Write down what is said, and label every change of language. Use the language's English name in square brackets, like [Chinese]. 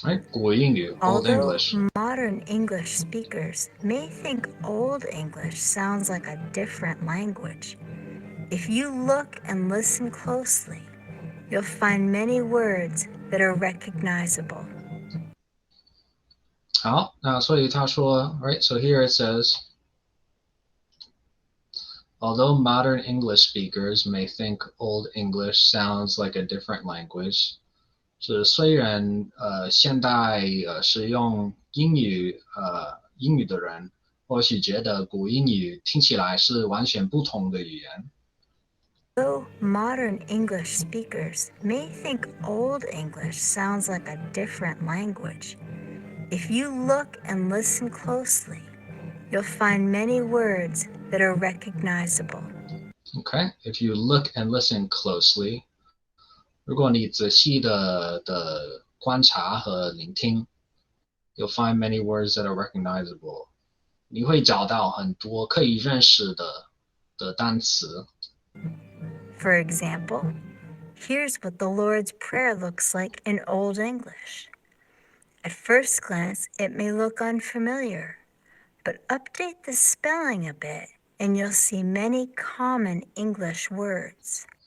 [English] Right? [Chinese] 古英语 [English] Old Although English. modern English speakers may think Old English sounds like a different language, if you look and listen closely, you'll find many words that are recognizable. [Chinese] 好，那所以他说 [English] right? So here it says, although modern English speakers may think Old English sounds like a different language, [Chinese] 是虽然现代使用英语的人或许觉得古英语听起来是完全不同的语言。 [English] Though modern English speakers may think Old English sounds like a different language, if you look and listen closely, you'll find many words that are recognizable. Okay, if you look and listen closely, [Chinese] 如果你仔细的观察和聆听 [English] you'll find many words that are recognizable. [Chinese] 你会找到很多可以认识的单词。 [English] For example, here's what the Lord's Prayer looks like in Old English. At first glance, it may look unfamiliar, but update the spelling a bit and you'll see many common English words.